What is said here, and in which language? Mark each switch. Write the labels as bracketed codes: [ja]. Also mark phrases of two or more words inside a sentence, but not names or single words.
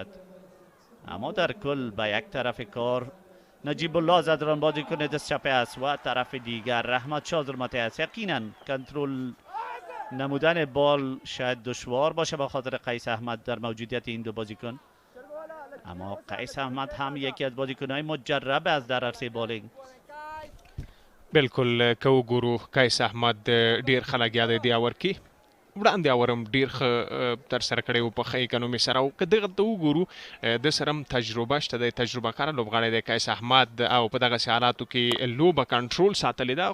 [fa] اما در کل به یک طرف کار نجیب الله زدران بازیکن دست چپ است و طرف دیگر رحمت شاه زرمتی است. یقینا کنترل نمودن بال شاید دشوار باشه به خاطر قیس احمد در موجودیت این دو بازیکن، اما قیس احمد هم یکی از بازیکن‌های مجرب از در عرصه بالینگ. [ps] بالکل که وګورو قیس احمد ډېر ښه لګیا دی دې اور کې، وړاندې اور هم ډېر ښه ترسره کړی و په ښه اکانومي سره. او که دغه ته وګورو د سره هم تجربه شته دی، تجربه کاره لوبغاړی دی قیس احمد، او په دغسې حالاتو کې لوبه کنټرول ساتلې ده.